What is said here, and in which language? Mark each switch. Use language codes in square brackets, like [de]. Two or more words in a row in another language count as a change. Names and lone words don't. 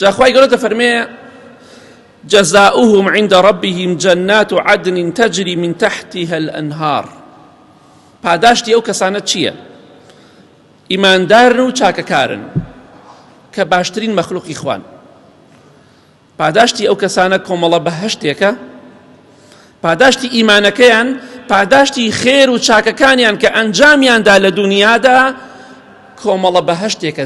[ckb] جاخوای گەورە دەفەرمێ [ar] جزاؤهم عند ربهم جنات عدن تجري من تحتها الأنهار. [ckb] پاداشتی ئەو کەسانە چییە؟ ئیماندارن و چاکەکارن کە باشترین مەخلوقی خوان. پاداشتی ئەو کەسانە کۆمەڵە بەهەشتێکە، پاداشتی ئیمانەکەیان، پاداشتی خێر و چاکەکانیان کە ئەنجامیاندا لە دنیادا کۆمەڵە بەهەشتێکە.